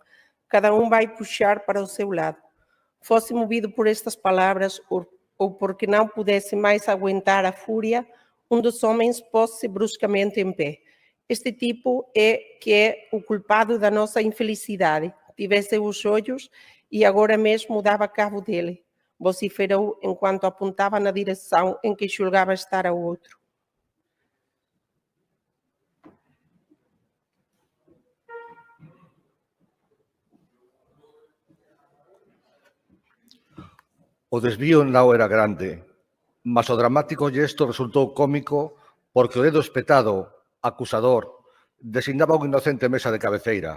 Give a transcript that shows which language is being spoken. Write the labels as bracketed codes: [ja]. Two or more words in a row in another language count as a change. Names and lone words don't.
[pt] Cada um vai puxar para o seu lado. Fosse movido por estas palavras ou porque não pudesse mais aguentar a fúria, um dos homens pôs-se bruscamente em pé. Este tipo é o culpado da nossa infelicidade. Tivesse os olhos e agora mesmo dava cabo dele, vociferou enquanto apontava na direção em que julgava estar o outro. [gl] O desvío non era grande, mas o dramático gesto resultou cómico porque o dedo espetado, acusador, designaba un inocente mesa de cabeceira.